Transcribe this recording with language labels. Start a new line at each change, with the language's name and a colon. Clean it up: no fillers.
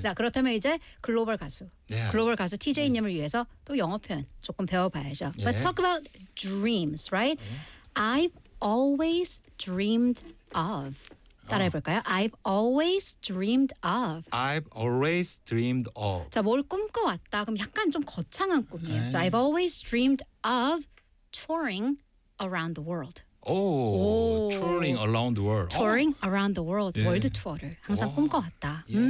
Korean: 자, 그렇다면 이제 글로벌 가수. 글로벌 가수 TJ님을 위해서 또 영어 표현 조금 배워봐야죠.
English: Let's talk about dreams, right? I've always dreamed of.
Korean: 따라해볼까요?
English: I've always dreamed of. I've always dreamed of.
Korean: 자, 뭘 꿈꿔왔다. 그럼 약간 좀 거창한 꿈이에요.
English: So I've always dreamed of touring around the world. Oh, touring around the world. Touring around the world.
Korean: 월드 투어를 항상 꿈꿔왔다.